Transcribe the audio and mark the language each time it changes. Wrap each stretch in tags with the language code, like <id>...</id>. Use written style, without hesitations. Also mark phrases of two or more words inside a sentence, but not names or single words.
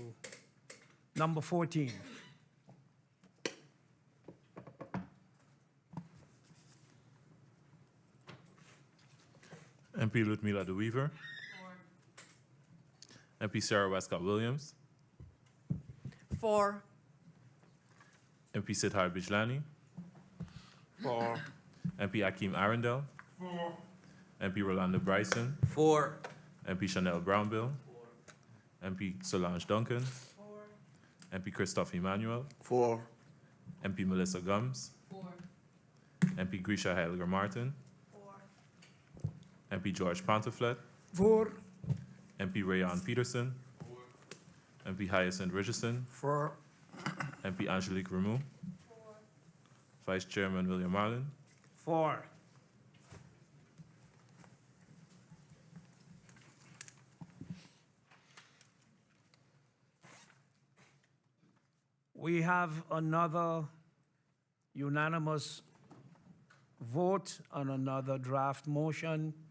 <en>Number 14. MP Ludmila de Weaver. MP Sarah Westcott Williams. For. MP Siddhar Bijlani. For. MP Akeem Arundel. For. MP Rolanda Bryson. For. MP Chanel Brownbill. MP Solange Duncan. MP Christophe Emmanuel. For. MP Melissa Gums. MP Grisha Heiliger Martin. MP George Ponteflet. For. MP Rayon Peterson. MP Hyacinth Richardson. For. MP Angelique Rameau. Vice Chairman William Marlin. For. We have another unanimous vote on another draft motion.</en>